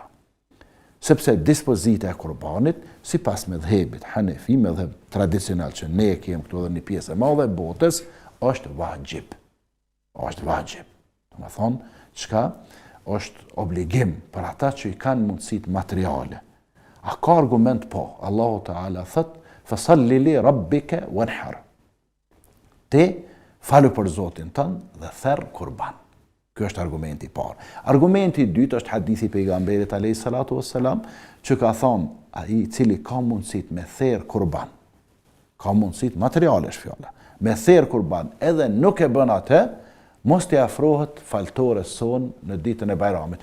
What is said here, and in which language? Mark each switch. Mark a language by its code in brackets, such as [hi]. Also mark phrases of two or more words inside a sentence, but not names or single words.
[sq] Sepse dispozita e kurbanit, sipas mëdhëbit Hanefi, mëdhëb tradicional që ne kemi këtu edhe një pjesë e madhe e botës, është vajib. Është vajib. Do të thonë, çka është obligim për ata që i kanë mundësitë materiale. A ka argument? Po. Allahu Teala thot: [ar] "فصل لربك وانحر." [sq] Ti falu për Zotin tënd dhe therr kurban. Ky është argumenti i parë. Argumenti i dytë është hadithi i pejgamberit [ar] عليه الصلاة والسلام, [sq] që ka thonë ai i cili ka mundësitë me therr kurban, ka mundësitë materiale është fjala, me therr kurban edhe nuk e bën atë, mos t'i afrohet faltores son në ditën e Bajramit.